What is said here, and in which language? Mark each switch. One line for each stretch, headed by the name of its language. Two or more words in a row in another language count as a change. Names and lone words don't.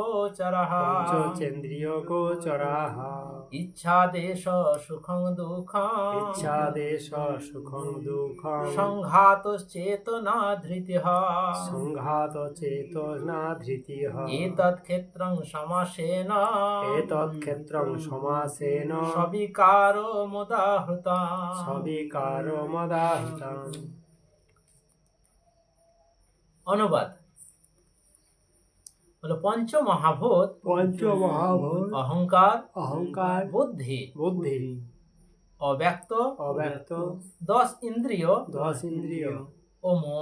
Sanskrit: গোচরাঃ ইচ্ছাদেশ সুখং দুঃখং সংঘাতশ্চেতনা ধৃতিঃ এতৎ ক্ষেত্রং সমাসেন সবিকারমুদাহৃতম।
Bangla: অনুবাদ হলো পঞ্চমহাভূত অহংকার বুদ্ধি অব্যক্ত 10 ইন্দ্রিয় ও মন।